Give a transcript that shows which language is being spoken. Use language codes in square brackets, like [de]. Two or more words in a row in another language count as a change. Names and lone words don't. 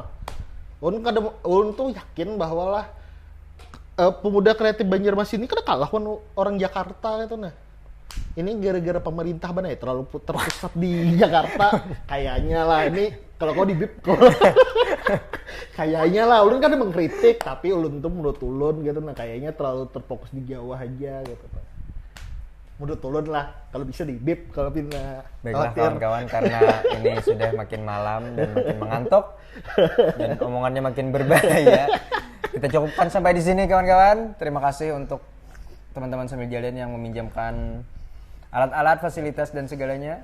[bjn] Ulun tuh yakin bahwa lah pemuda kreatif Banjarmasin ini kada kalah orang Jakarta gitu nah. [id] Ini gara-gara pemerintah ya terlalu terpusat di Jakarta kayaknya lah ini kalau kau di bip kayaknya lah [bjn] ulun kan mengkritik tapi ulun tuh menurut ulun [id] gitu nah kayaknya terlalu terfokus di Jawa aja gitu. Mundur turun lah. Kalau bisa di bip kalau pindah. Baiklah kawan-kawan, karena ini sudah makin malam dan makin mengantuk dan omongannya makin berbahaya. Kita cukupkan sampai di sini kawan-kawan. Terima kasih untuk teman-teman sambil jalan yang meminjamkan alat-alat, fasilitas dan segalanya.